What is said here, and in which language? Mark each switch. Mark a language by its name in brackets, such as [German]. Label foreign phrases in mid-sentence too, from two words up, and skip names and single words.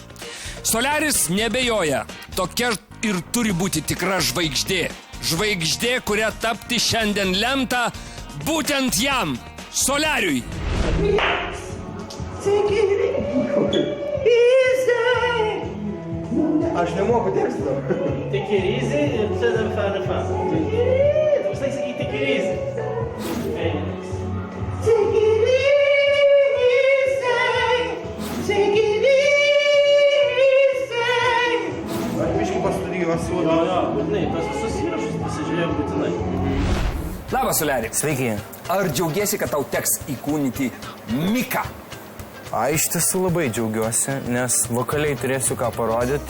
[Lithuanian] Soliaris nebejoja, tokia ir turi būti tikra žvaigždė. Žvaigždė, kuria tapti šiandien lemta būtent jam, Soliariui. Aš nemoku teksto. [English] Take it easy [Lithuanian] ir čia dar fa. Tu visai sakai [English] take it easy. Take it easy. [Lithuanian] Aš biškai pastudijuosiu. Jo, būtinai, tos visus įrašus pasižiūrėjau būtinai. Labas, Soliari. Sveiki. Ar džiaugiesi, kad tau teks įkūnyti Miką? Iš tiesų labai džiaugiuosi, nes vokaliai turėsiu ką parodyti.